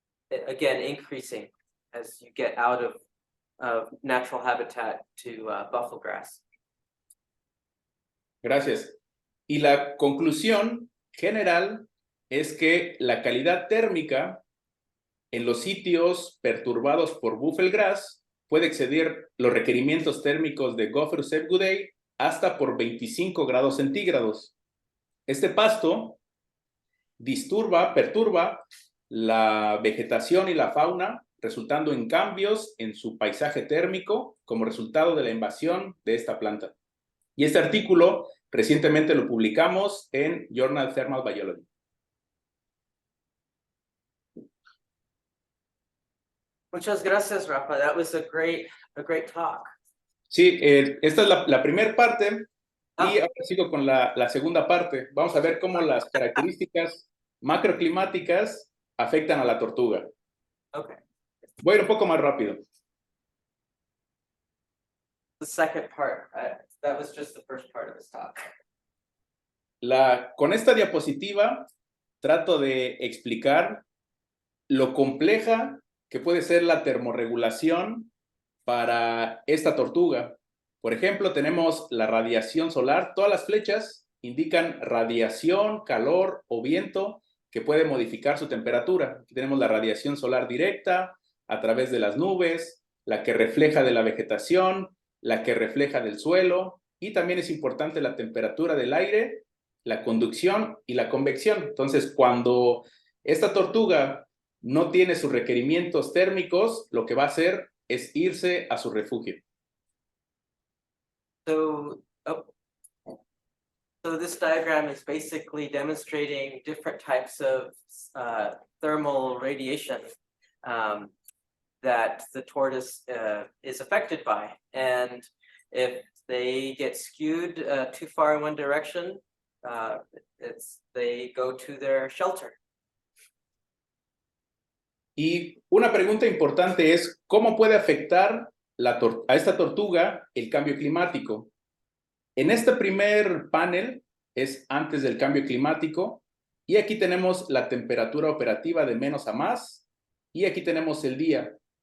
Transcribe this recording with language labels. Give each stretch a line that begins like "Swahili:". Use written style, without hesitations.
English: Again, increasing as you get out of natural habitat to buffalo grass.
Spanish: Gracias. Y la conclusión general es que la calidad térmica en los sitios perturbados por buffalo grass puede exceder los requerimientos térmicos de Gopher Sepguday hasta por 25 grados centígrados. Este pasto perturba la vegetación y la fauna, resultando en cambios en su paisaje térmico como resultado de la invasión de esta planta. Y este artículo recientemente lo publicamos en Journal Thermal Biology. Muchas gracias,
English: Rafa. That was a great talk.
Spanish: Sí, esta es la primera parte Ah. y ahora sigo con la segunda parte. Vamos a ver cómo las características macroclimáticas afectan a la tortuga.
English: Okay.
Spanish: Voy a ir un poco más rápido.
English: The second part, that was just the first part of this talk.
Spanish: Con esta diapositiva trato de explicar lo compleja que puede ser la termorregulación para esta tortuga. Por ejemplo, tenemos la radiación solar. Todas las flechas indican radiación, calor o viento que puede modificar su temperatura. Aquí tenemos la radiación solar directa a través de las nubes, la que refleja de la vegetación, la que refleja del suelo, y también es importante la temperatura del aire, la conducción y la convección. Entonces, cuando esta tortuga no tiene sus requerimientos térmicos, lo que va a hacer es irse a su refugio.
English: So this diagram is basically demonstrating different types of thermal radiation that the tortoise is affected by. And if they get skewed too far in one direction, they go to their shelter.
Spanish: Y una pregunta importante es, ¿cómo puede afectar a esta tortuga el cambio climático? En este primer panel es antes del cambio climático, y aquí tenemos la temperatura operativa de menos a más, y aquí tenemos el día.